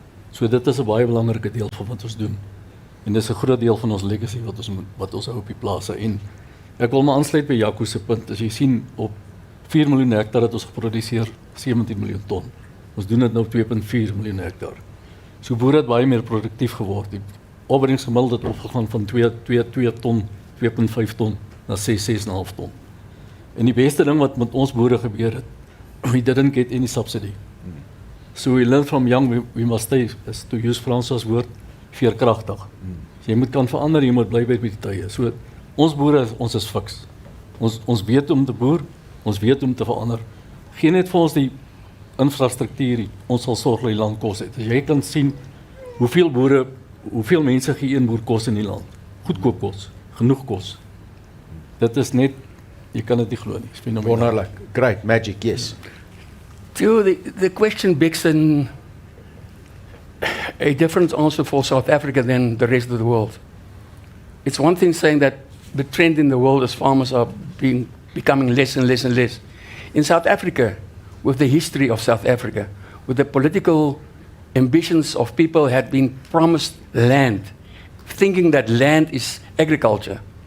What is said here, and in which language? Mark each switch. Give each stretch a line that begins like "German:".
Afrikaans: So dit is 'n baie belangrike deel van wat ons doen. En dis 'n groot deel van ons legacy wat ons hou op die plase. En ek wil maar aansluit by Jaco se punt. As jy sien, op 4 miljoen hektaar het ons geproduseer 17 miljoen ton. Ons doen dit nou op 2.4 miljoen hektaar. So boere het baie meer produktief geword. Die opbrengsgemiddeld het opgegaan van 2 ton, 2.5 ton na 6,5 ton. En die beste ding wat met ons boere gebeur het,
English: we didn't get any subsidy. So we learned from young, we must stay, as to use Francois
Afrikaans: woord, veerkragtig. So jy moet kan verander, jy moet bly by die tye. So ons boere, ons is fiks. Ons weet om te boer, ons weet om te verander. Geen net vir ons die infrastruktuur, ons sal sorg dat die land kos het. As jy kan sien hoeveel boere, hoeveel mense gee een boer kos in die land. Goedkoop kos, genoeg kos. Dit is net, jy kan dit nie glo nie.
English: Wonderlik. Great, magic, yes. Theo, the question begs a different answer for South Africa than the rest of the world. It's one thing saying that the trend in the world is farmers are becoming less and less and less. In South Africa, with the history of South Africa, with the political ambitions of people had been promised land, thinking that land is agriculture.